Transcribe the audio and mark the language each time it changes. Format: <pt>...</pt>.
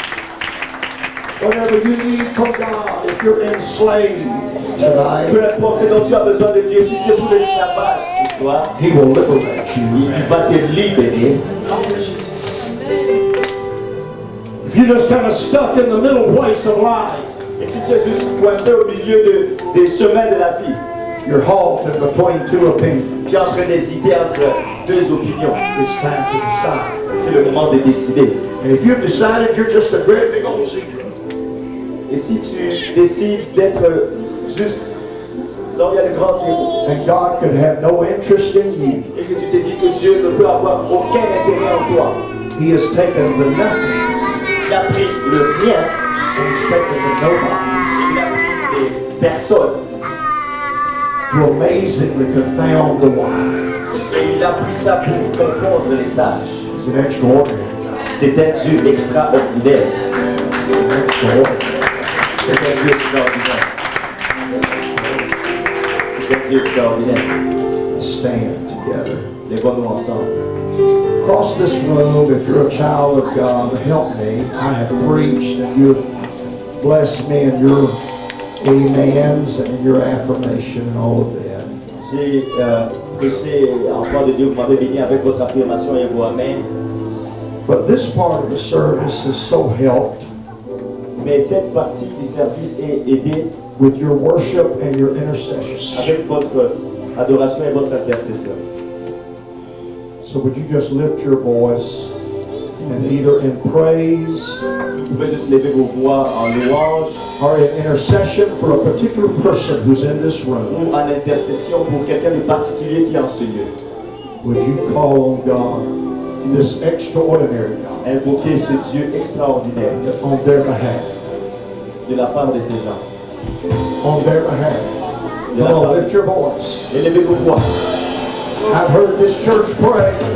<en>Whatever you need from God, if you're enslaved tonight,</en> <fr>Peu importe ce dont tu as besoin de Dieu, si tu es sous l'esclavage ce soir,</fr> <en>He will liberate you.</en> <fr>il va te libérer.</fr> <en>If you're just kind of stuck in the middle place of life,</en> <fr>Et si tu es juste coincé au milieu des chemins de la vie,</fr> <en>you're halted between 2 opinions.</en> <fr>tu es en train d'hésiter entre 2 opinions,</fr> <en>It's time to decide.</en> <fr>c'est le moment de décider.</fr> <en>And if you've decided you're just a great big old secret,</en> <fr>Et si tu décides d'être juste dans il y a le grand zéro,</fr> <en>and God could have no interest in you,</en> <fr>et que tu te dis que Dieu ne peut avoir aucun intérêt en toi,</fr> <en>He has taken the nothing</en> <fr>il a pris le rien,</fr> <en>and He's taken the nobody</en> <fr>il a pris les personnes,</fr> <en>to amazingly confound the wise.</en> <fr>et il a pris ça pour confondre les sages.</fr> <en>He's an extraordinary</en> <fr>C'est un Dieu extraordinaire.</fr> <en>extraordinary.</en> <fr>C'est un Dieu extraordinaire. C'est un Dieu extraordinaire.</fr> <en>Stand together.</en> <fr>Lèvons-nous ensemble.</fr> <en>Across this room, if you're a child of God, help me. I have preached and you've blessed me in your amens and in your affirmation and all of that.</en> <fr>J'ai prêché, enfant de Dieu, vous m'avez béni avec votre affirmation et vos amens.</fr> <en>But this part of the service is so helped</en> <fr>Mais cette partie du service est aidée</fr> <en>with your worship and your intercession.</en> <fr>avec votre adoration et votre intercession.</fr> <en>So would you just lift your voice and either in praise</en> <fr>Vous pouvez juste lever vos voix en louange</fr> <en>or in intercession for a particular person who's in this room.</en> <fr>ou en intercession pour quelqu'un de particulier qui est en ce lieu.</fr> <en>Would you call on God, this extraordinary God,</en> <fr>Invoquer ce Dieu extraordinaire</fr> <en>on their behalf?</en> <fr>de la part de ces gens.</fr> <en>On their behalf.</en> <fr>De la</fr> <en>Come on,</en> <fr>part.</fr> <en>lift your voice.</en> <fr>Élevez vos voix.</fr> <en>I've heard this church pray.</en>